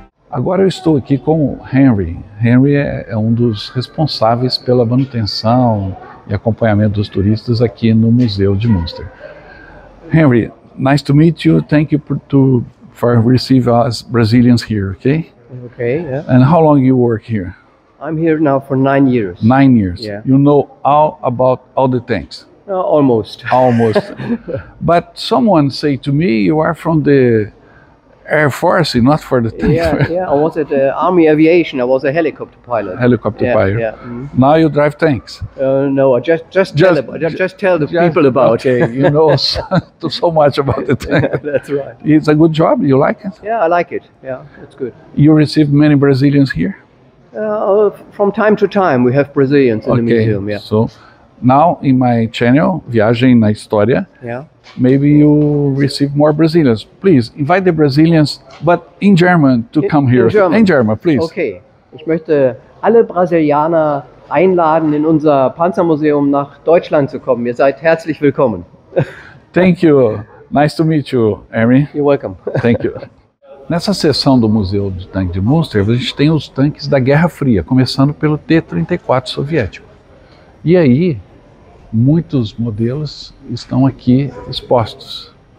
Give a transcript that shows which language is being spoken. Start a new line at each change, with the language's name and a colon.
Portuguese: Agora eu estou aqui com o Henry. Henry é um dos responsáveis pela manutenção e acompanhamento dos turistas aqui no Museu de Münster.
English: Henry, nice to meet you. Thank you for receiving us Brazilians here, okay? Okay, yeah. And how long you work here? I'm here now for 9 years. 9 years. Yeah. You know all about all the tanks? Almost. Almost. But someone say to me, you are from the Air Force, not for the tank. Yeah. I was at Army Aviation. I was a helicopter pilot. Helicopter pilot. Yeah. Mm. Now you drive tanks. No, I just tell the people about it. Okay, you know so much about the tank. That's right. It's a good job. You like it? Yeah, I like it. Yeah, it's good. You receive many Brazilians here? From time to time, we have Brazilians in the museum. Yeah. So now in my channel, Viagem na História, maybe you receive more Brazilians. Please invite the Brazilians, but in German to come here. In German. In German, please.
German: Okay. Ich möchte alle Brasilianer einladen, in unser Panzermuseum nach Deutschland zu kommen. Ihr seid herzlich willkommen.
English: Thank you. Nice to meet you, Amy. You're welcome. Thank you.
Portuguese: Nessa seção do Museu do Tanque de Münster, a gente tem os tanques da Guerra Fria, começando pelo T-34 soviético. E aí, muitos modelos estão aqui expostos.